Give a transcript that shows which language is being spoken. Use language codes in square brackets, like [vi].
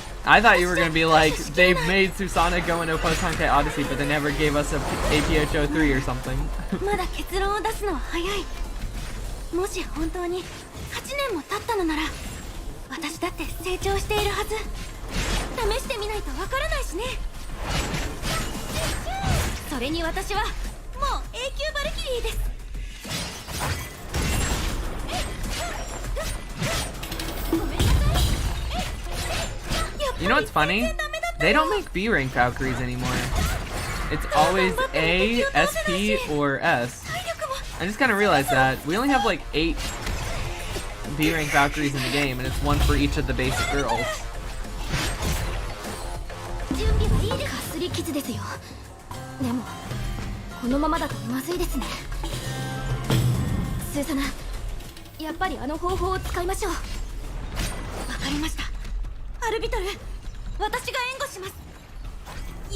[en] I thought you were gonna be like, they made Susanna go into a post-Honkai Odyssey, but they never gave us a APHO 3 or something. [ja] まだ結論を出すのは早い。もし本当に8年も経ったのなら私だって成長しているはず。試してみないとわからないしね。それに私はもう永久バルキリーです。 [en] You know what's funny? They don't make B rank Valkyries anymore. It's always A, SP, or S. I just kind of realized that. We only have like 8 B rank Valkyries in the game, and it's one for each of the basic girls. [ja] 準備はいいです。かすり傷ですよ。でもこのままだとまずいですね。スーサナ、やっぱりあの方法を使いましょう。わかりました。アルビトル、私が援護します。